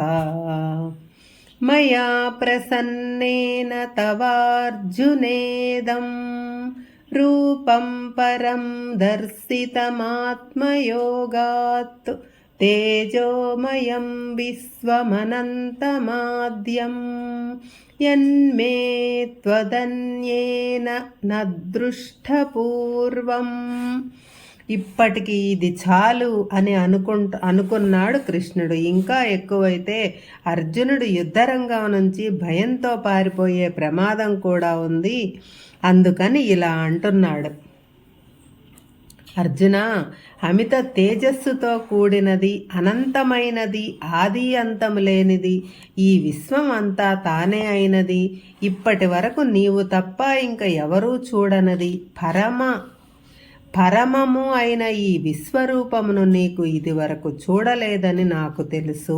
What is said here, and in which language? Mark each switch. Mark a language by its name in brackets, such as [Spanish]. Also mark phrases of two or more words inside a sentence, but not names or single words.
[Sanskrit] मया प्रसन्नेन तवार्जुनेदं रूपं परं दर्शितमात्मयोगात् तेजोमयं विश्वमनन्तमाद्यं यन्मे त्वदन्येन न दृष्टपूर्वम्। [Telugu] ఇప్పటికి ఇది చాలు అని అనుకున్నాడు కృష్ణుడు. ఇంకా ఎక్కువైతే అర్జునుడు యుద్ధరంగం నుంచి భయంతో పారిపోయే ప్రమాదం కూడా ఉంది. అందుకని ఇలా అంటున్నాడు. అర్జున, అమిత తేజస్సుతో కూడినది, అనంతమైనది, ఆది అంతము లేనిది, ఈ విశ్వం అంతా తానే అయినది, ఇప్పటి వరకు నీవు తప్ప ఇంకా ఎవరూ చూడనది, పరమము అయిన ఈ విశ్వరూపమును నీకు ఇదివరకు చూడలేదని నాకు తెలుసు.